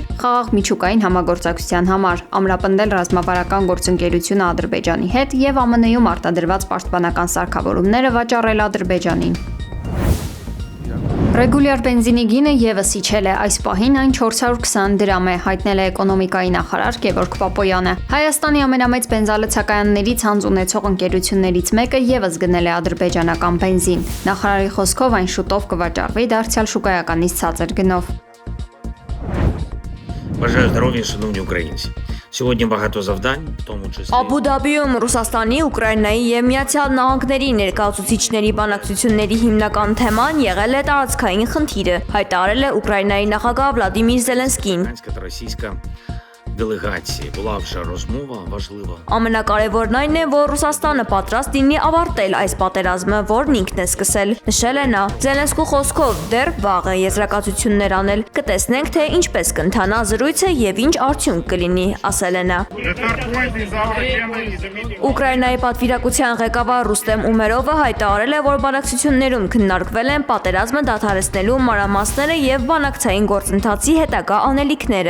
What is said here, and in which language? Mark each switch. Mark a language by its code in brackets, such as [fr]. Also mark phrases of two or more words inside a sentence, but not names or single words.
[hy] խաղաղ միջուկային համագործակցության համար, ամրապնդել ռազմավարական գործընկերությունը Ադրբեջանի հետ եւ ԱՄՆ-ում արտադրված պաշտպանական սարքավորումները վաճառել Ադրբեջանին։ Ռեգուլյար բենզինի գինը եւս իջել է, այս պահին այն 420 դրամ է, հայտնել է էկոնոմիկայի նախարար Գևորգ Պապոյանը։ Հայաստանի ամենամեծ բենզալցակայանների ցանց ունեցող ընկերություններից մեկը եւս գնել է ադրբեջանական бензин։ Նախարարի խոսքով այն շուտով կվաճառվի դարձյալ շուկայականից ցածր գնով։ [uk] Бажаю здоров'я, шановні українці. Сьогодні багато завдань, в тому числі [hy] Աբու Դաբիում Ռուսաստանի, Ուկրաինայի եւ Միացյալ Նահանգների ներկայացուցիչների բանակցությունների հիմնական թեման եղել է տարածքային խնդիրը, հայտարարել է Ուկրաինայի նախագահ Վլադիմիր Զելենսկին։ [uk] українська та російська делегації. Була вже розмова важлива. [hy] Ամենակարևորն այն է, որ Ռուսաստանը պատրաստ լինի ավարտել այս պատերազմը, որն ինքն է սկսել, նշել է նա։ Զելենսկու խոսքով դեռ վաղ է եզրակացություններ անել, կտեսնենք, թե ինչպես կընթանա զրույցը եւ ինչ արդյունք կլինի, ասել է նա։ Ուկրաինայի պատվիրակության ղեկավար Ռուստեմ Ումերովը հայտարարել է, որ բանակցություններում քննարկվել են պատերազմը դադարեցնելու մանրամասները եւ բանակցային գործընթացի հետագա անելիքները։